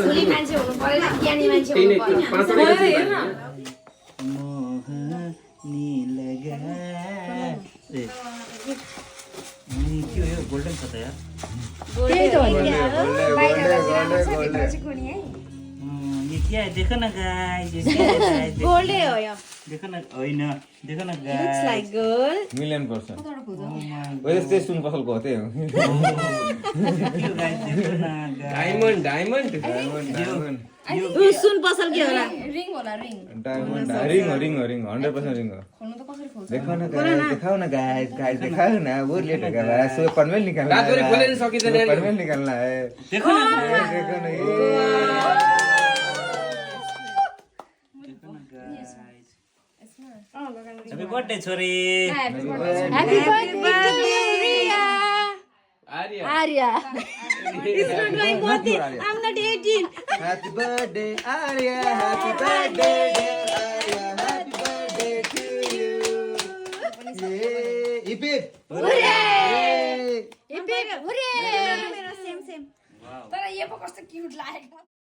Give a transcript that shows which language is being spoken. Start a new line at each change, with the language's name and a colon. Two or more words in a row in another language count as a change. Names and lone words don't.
Nepali: ठुली मान्छे हुनु पर्यो ज्ञानी मान्छे त्यही हुनु नै पर्यो 5 वटा हेर्न के हो यो गोल्डन छ त यार त्यही त हो नि बाहिर भित्र चाहिँ कुनी है
Hindi: ये क्या है देखो ना गाइस ये क्या है
Nepali: गोल्डै हो यो
Hindi: देखो ना होइन देखो ना
English: लुक्स गाइस like gold
Nepali: 1,000,000% ओए त्यस सुन पसलको हो त्यही हो
Hindi: यो गाइस देखो ना
Nepali: डायमन्ड सुन पसल के होला रिङ होला रिङ डायमन्ड रिङ हो 100% रिङ हो
Hindi: देखो ना गाइस दिखाओ ना गाइस दिखाओ ना बहुत लेट हो गया सो पनवेल निकालना है रात खोले नहीं सकी तो पनवेल निकालना है देखो ना देखो ना ये
English: happy birthday छोरी happy birthday रिया आर्या It's not my birthday. I'm not 18. happy birthday Arya happy birthday Arya happy birthday to you ये इपिप Hooray! Hooray! Hooray!
Nepali: तर यो पो कस्तो क्यूट लागेको